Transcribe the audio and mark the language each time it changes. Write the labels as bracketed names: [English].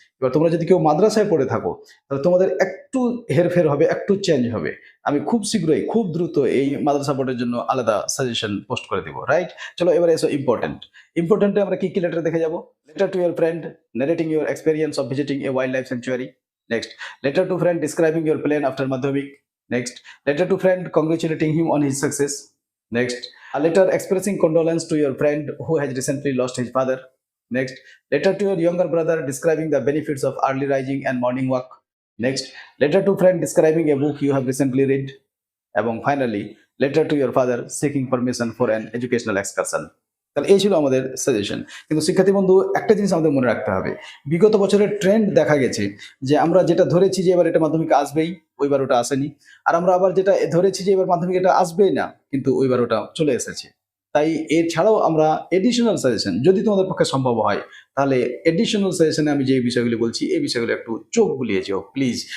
[Bangla] এবার তোমরা যদি কেউ মাদ্রাসায় পড়ে থাকো তাহলে তোমাদের একটু হেরফের হবে, একটু চেঞ্জ হবে। আমি খুব শীঘ্রই, খুব দ্রুত এই মাদ্রাসা বোর্ডের জন্য আলাদা সাজেশন পোস্ট করে দিব। রাইট? চলো এবারে এসো ইম্পর্টেন্টে আমরা কি কি লেটার দেখে যাব? [English] Letter to your friend narrating your experience of visiting a wild life sanctuary. Next, letter to friend describing your plan after Madhyamik. Next, letter to friend congratulating him on his success. Next, a letter expressing condolence to your friend who has recently lost his father. Next, letter to your younger brother describing the benefits of early rising and morning walk. Next, letter to friend describing a book you have recently read. And finally, letter to your father seeking permission for an educational excursion. [Bangla] তাহলে এই ছিল আমাদের suggestion. কিন্তু শিক্ষার্থী বন্ধু, একটা জিনিস আমাদের মনে রাখতে হবে, বিগত বছরের ট্রেন্ড দেখা গেছে যে আমরা যেটা ধরেছি যে এবার এটা মাধ্যমিকে আসবেই, ওইবার ওটা আসেনি। আর আমরা আবার যেটা ধরেছি যে এবার মাধ্যমিকে এটা আসবেই না, কিন্তু ওইবার ওটা চলে এসেছে। তাই এছাড়াও আমরা এডিশনাল সাজেশন, যদি তোমাদের পক্ষে সম্ভব হয় তাহলে এডিশনাল সাজেশনে আমি যে বিষয়গুলি বলছি এই বিষয়গুলো একটু চোখ বুলিয়ে যেও প্লিজ।